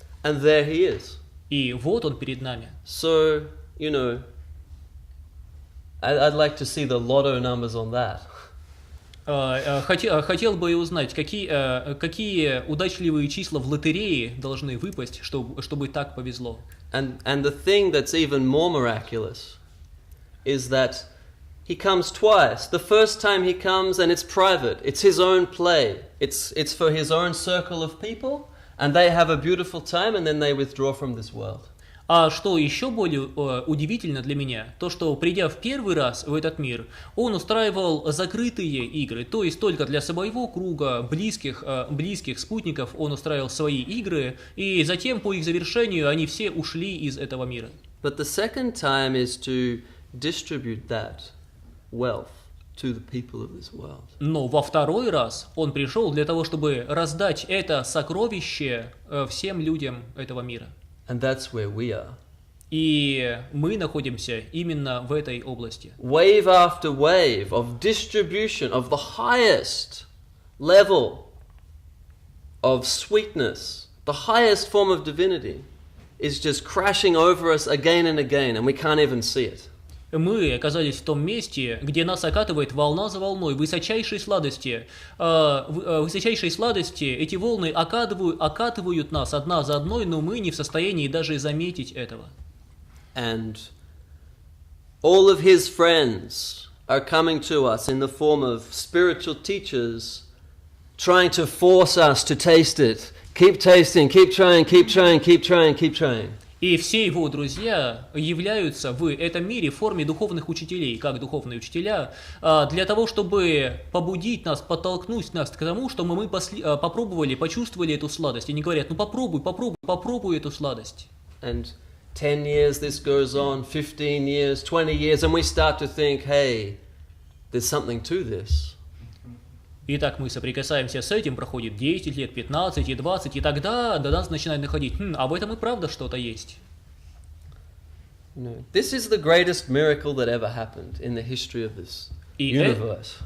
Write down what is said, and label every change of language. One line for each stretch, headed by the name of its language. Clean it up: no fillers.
English: And there He is.
Russian: И вот Он перед нами.
English: So, you know, I'd like to see the lotto numbers on that.
Russian: Хотел бы узнать, какие удачливые числа в лотерее должны выпасть, чтобы так повезло.
English: And the thing that's even more miraculous is that He comes twice. The first time He comes and it's private. It's His own play. It's for His own circle of people, and they have a beautiful time, and then they withdraw from this world.
Russian: А что еще более удивительно для меня, то что, придя в первый раз в этот мир, Он устраивал закрытые игры, то есть только для своего круга близких спутников Он устраивал свои игры, и затем по их завершению они все ушли из этого мира.
English: But the second time is to distribute that wealth to the people of this world.
Russian: Но во второй раз Он пришел для того, чтобы раздать это сокровище всем людям этого мира.
English: And that's where we are.
Russian: И мы находимся именно в этой области.
English: Wave after wave of distribution of the highest level of sweetness, the highest form of divinity, is just crashing over us again and again, and we can't even see it.
Russian: Мы оказались в том месте, где нас окатывает волна за волной высочайшей сладости. Высочайшей сладости эти волны окатывают нас одна за одной, но мы не в состоянии даже заметить этого.
English: And all of His friends are coming to us in the form of spiritual teachers, trying to force us to taste it. Keep tasting, keep trying, keep trying, keep trying, keep trying.
Russian: И все его друзья являются в этом мире в форме духовных учителей, как духовные учителя, для того, чтобы побудить нас, подтолкнуть нас к тому, чтобы мы попробовали, почувствовали эту сладость. И они говорят, ну попробуй эту сладость.
English: And 10 years this goes on, 15 years, 20 years, and we start to think, hey, there's something to this.
Russian: Итак, мы соприкасаемся с этим, проходит 10 лет, 15 и 20, и тогда до нас начинает находить, а в этом и правда что-то есть.
English: This is the greatest miracle that ever happened in the history of this universe.